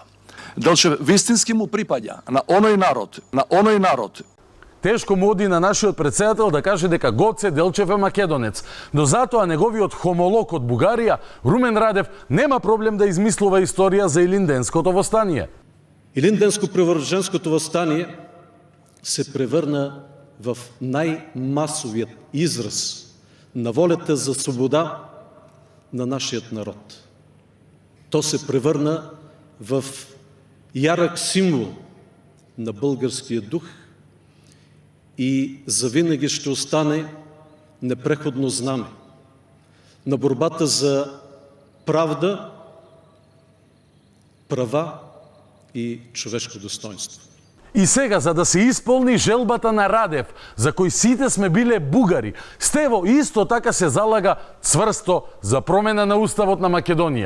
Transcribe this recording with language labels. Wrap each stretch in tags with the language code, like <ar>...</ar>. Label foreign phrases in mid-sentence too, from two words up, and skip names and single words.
<mk>Делчев вистински му припаѓа на оној народ. Тешко му оди на нашиот председател да каже дека Гоце Делчев е македонец, но затоа неговиот хомолог од Бугарија, Румен Радев, нема проблем да измислува историја за Илинденското востание.</mk> <bg>Илинденско-превърженското въстание се превърна в най-масовият израз на волята за свобода на нашият народ. То се превърна в ярък символ на българския дух и завинаги ще остане непреходно знаме на борбата за правда, права и човешко достоинство.</bg> <mk>И сега, за да се исполни желбата на Радев, за кој сите сме биле бугари, Стево исто така се залага цврсто за промена на уставот на Македонија.</mk>